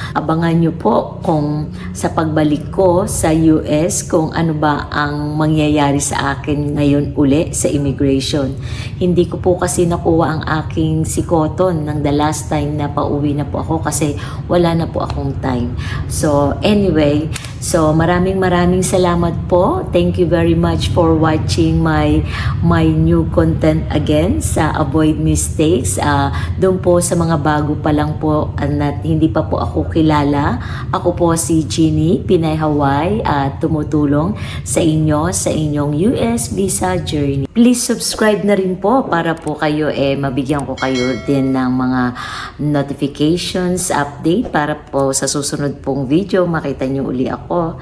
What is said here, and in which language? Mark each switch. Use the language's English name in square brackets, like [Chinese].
[Filipino] Abangan nyo po kung sa pagbalik ko sa US, kung ano ba ang mangyayari sa akin ngayon uli sa immigration. Hindi ko po kasi nakuha ang aking si Cotton ng [English] the last time [Filipino] na pauwi na po ako kasi wala na po akong time. So anyway, maraming salamat po. [English] Thank you very much for watching my new content again [Filipino] sa [English] Avoid Mistakes. [Filipino] Doon po sa mga bago pa lang po at hindi pa po ako kilala. Ako po si Jeannie, Pinay Hawaii at tumutulong sa inyo sa inyong US visa journey. [English] Please subscribe [Filipino] na rin po para po kayo mabigyan ko kayo din ng mga notifications, update para po sa susunod pong video makita nyo uli ako.